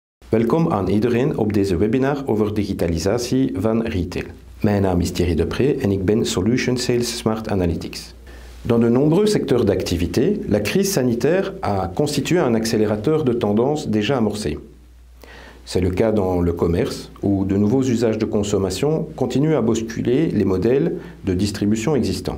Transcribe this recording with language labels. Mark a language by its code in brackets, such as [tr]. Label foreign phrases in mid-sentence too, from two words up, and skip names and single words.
[nl] Welkom aan iedereen op deze webinar over digitalisatie van retail. Mijn naam is Thierry Depré en ik ben [en] Solution Sales Smart Analytics. [fr] Dans de nombreux secteurs d'activité, la crise sanitaire a constitué un accélérateur de tendance déjà amorcé. C'est le cas dans le commerce, où de nouveaux usages de consommation continuent à bousculer les modèles de distribution existants.